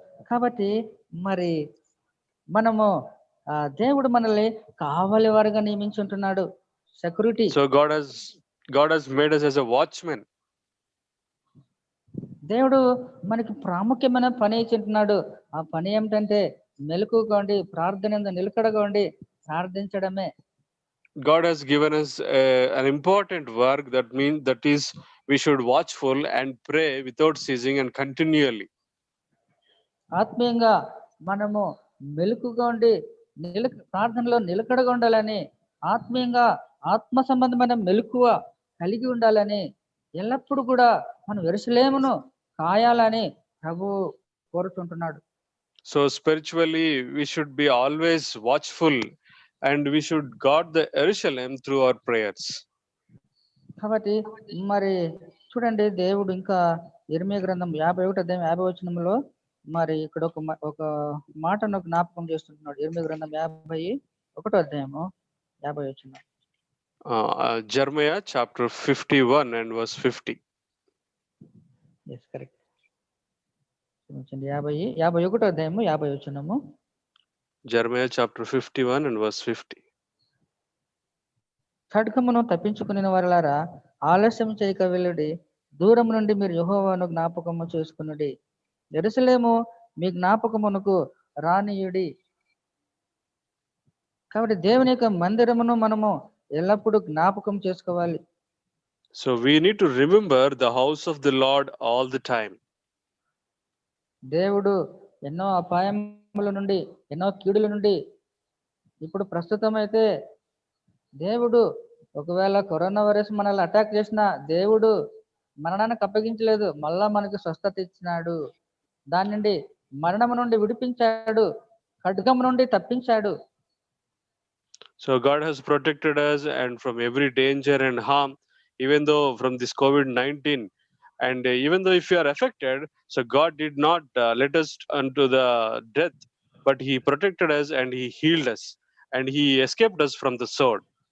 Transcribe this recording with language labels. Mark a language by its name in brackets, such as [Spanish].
[Telugu] కాబట్టి మరి మనము దేవుడు మనల్ని కావలి వారుగా నియమించుంటున్నాడు, security. [English] So God has made us as a watchman. [Telugu] దేవుడు మనకి ప్రాముఖ్యమైన పని ఇచ్చింటున్నాడు. ఆ పని ఏమిటంటే మెలకుగా ఉండి ప్రార్థన నిలకడగా ఉండి ప్రార్థించడమే. [English] God has given us an important work, that is we should watchful and pray without ceasing and continually. [Telugu] ఆత్మీయంగా మనము మెలకుగా ఉండి ప్రార్థనలో నిలకడగా ఉండాలని, ఆత్మీయంగా ఆత్మ సంబంధమైన మెలకువ కలిగి ఉండాలని, ఎల్లప్పుడూ కూడా మనం యెరూషలేమును కాయాలని ప్రభు కోరుతుంటున్నాడు. [English] So spiritually we should be always watchful and we should guard the Jerusalem through our prayers. [Telugu] కాబట్టి మరి చూడండి, దేవుడు ఇంకా యెరెమీయా గ్రంథం 51వ అధ్యాయం 50వ వచనంలో మరి ఇక్కడ ఒక మాటను జ్ఞాపకం చేస్తుంటున్నాడు. యెరెమీయా గ్రంథం 51వ అధ్యాయము 50వ వచనం. [English] Jeremiah chapter 51 and verse 50. Yes, correct. [Telugu] 51వ అధ్యాయము 50వ వచనము. [English] Jeremiah chapter 51 and verse 50. [Telugu] ఖడ్గమును తప్పించుకుని వారలారా ఆలస్యం చేయక వెళ్ళుడి, దూరం నుండి మీరు యెహోవాను జ్ఞాపకము చేసుకునుడి. యెరూషలేము మీ జ్ఞాపకమునకు రానియుడి. కాబట్టి దేవుని యొక్క మందిరమును మనము ఎల్లప్పుడూ జ్ఞాపకం చేసుకోవాలి. [English] So we need to remember the house of the Lord all the time. [Telugu] దేవుడు ఎన్నో అపాయముల నుండి, ఎన్నో కీడుల నుండి, ఇప్పుడు ప్రస్తుతం అయితే దేవుడు ఒకవేళ కరోనా వైరస్ మనల్ని అటాక్ చేసినా దేవుడు మరణానికి అప్పగించలేదు, మళ్ళా మనకు స్వస్థత ఇచ్చినాడు. దాని నుండి మరణము నుండి విడిపించాడు, ఖడ్గం నుండి తప్పించాడు. [English] So God has protected us and from every danger and harm, even though from this COVID-19. And even though if you are affected, so God did not let us unto the death, but He protected us and He healed us and He escaped us from the sword.